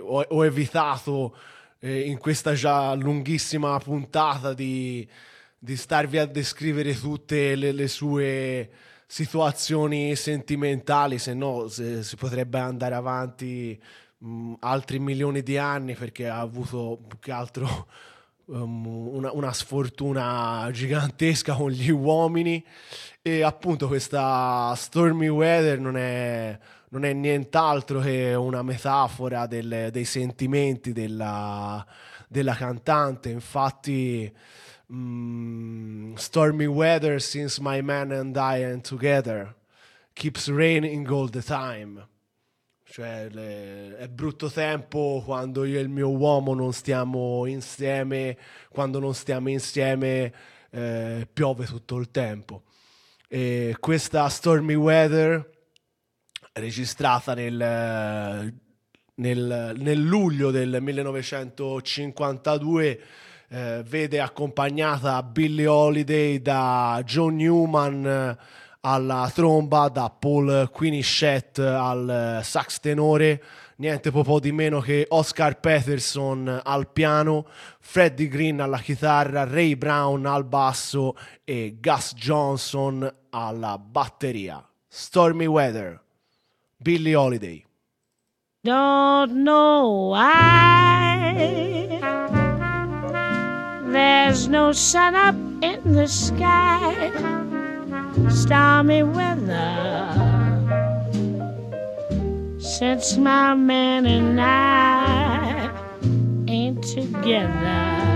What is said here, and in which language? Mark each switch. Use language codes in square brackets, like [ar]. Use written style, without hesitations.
[it] Ho evitato in questa già lunghissima puntata di starvi a descrivere tutte le sue situazioni sentimentali, se no si potrebbe andare avanti altri milioni di anni, perché ha avuto più che altro una sfortuna gigantesca con gli uomini. E appunto questa Stormy Weather non è nient'altro che una metafora dei sentimenti della cantante. Infatti [en] Stormy weather since my man and I are together keeps raining all the time. [it] Cioè è brutto tempo quando io e il mio uomo non stiamo insieme, quando non stiamo insieme piove tutto il tempo. E questa Stormy Weather, registrata nel luglio del 1952, vede accompagnata Billie Holiday da John Newman alla tromba, da Paul Quinichette al sax tenore, niente po' di meno che Oscar Peterson al piano, Freddie Green alla chitarra, Ray Brown al basso e Gus Johnson alla batteria. Stormy Weather, Billie Holiday. [en] Don't know why there's no sun up in the sky. Stormy weather since my man and I ain't together.